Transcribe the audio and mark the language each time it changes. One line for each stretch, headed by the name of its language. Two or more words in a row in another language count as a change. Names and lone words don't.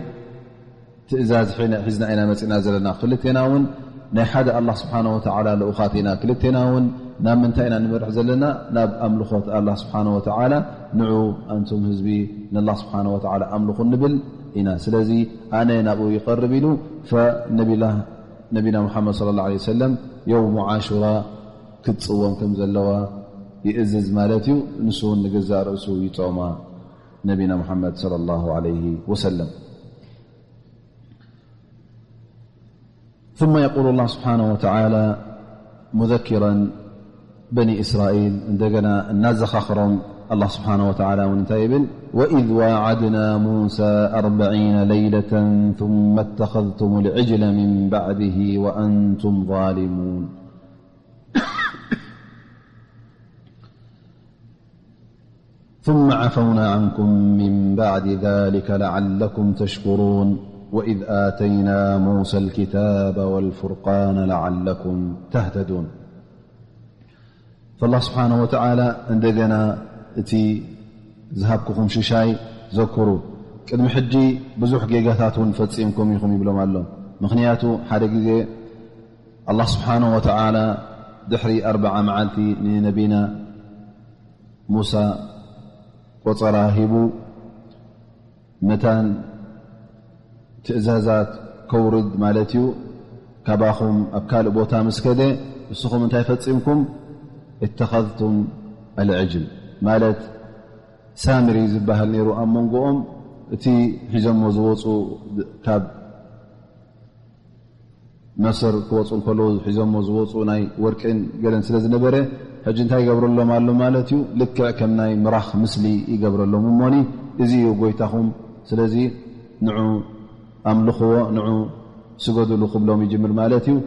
Tigrinya: ትእዛዝ ሒዝና ኢና መፂና ዘለና ክልቴና እውን ናይ ሓደ
Arabic: الله سبحانه وتعالى
Tigrinya: ልኡኻት ኢና ክልቴና እውን ናብ ምንታይ ኢና ንመርሕ ዘለና ናብ ኣምልኾት
Arabic: الله سبحانه وتعالى
Tigrinya: ንዑ ኣንቱም ህዝቢ
Arabic: لله سبحانه وتعالى
Tigrinya: ኣምልኹ ንብል ኢና ስለዚ ኣነ ናብኡ ይቐርብ ኢሉ ነቢላህ ነቢና ሙሓመድ
Arabic: صلى الله عليه وسلم يوم عاشوراء
Tigrinya: ክትፅወም ከም ዘለዋ ይእዝዝ ማለት እዩ። ንሱ ውን ንገዛእ ርእሱ ይፆማ ነቢና ሙሓመድ
Arabic: صلى الله عليه وسلم ثم يقول الله سبحانه وتعالى مذكرا بني إسرائيل
Tigrinya: እንደገና እናዘኻኽሮም
Arabic: الله سبحانه وتعالى وننتهي بل وإذ واعدنا موسى 40 ليلة ثم اتخذتم العجل من بعده وأنتم ظالمون ثم عفونا عنكم من بعد ذلك لعلكم تشكرون وإذ آتينا موسى الكتاب والفرقان لعلكم تهتدون فالله سبحانه وتعالى
Tigrinya: እንደገና እቲ ዝሃብክኹም ሽሻይ ዘክሩ ቅድሚ ሕጂ ብዙሕ ጌጋታት ውን ፈፂምኩም ኢኹም ይብሎም ኣሎ። ምክንያቱ ሓደ ግዜ
Arabic: الله سبحانه وتعالى
Tigrinya: ድሕሪ 40 መዓልቲ ንነቢና ሙሳ ቆፀራ ሂቡ ነታን ትእዛዛት ከውርድ ማለት እዩ ካባኹም ኣብ ካልእ ቦታ ምስከደ ንስኹም እንታይ ፈፂምኩም
Arabic: اتخذتم العجل
Tigrinya: ማለት ሳምሪ ዝበሃል ነይሩ ኣብ መንጎኦም እቲ ሒዞሞ ዝወፁ ካብ መስር ክወፁ ከለዉ ሒዞሞ ዝወፁ ናይ ወርቅን ገለን ስለ ዝነበረ ሕጂ እንታይ ይገብረሎም ኣሎ ማለት እዩ ልክዕ ከም ናይ ምራኽ ምስሊ ይገብረሎም እሞኒ እዚ እዩ ጎይታኹም ስለዚ ንዑ ኣምልኽዎ ንዑ ስገድሉ ክብሎም ይጅምር ማለት እዩ።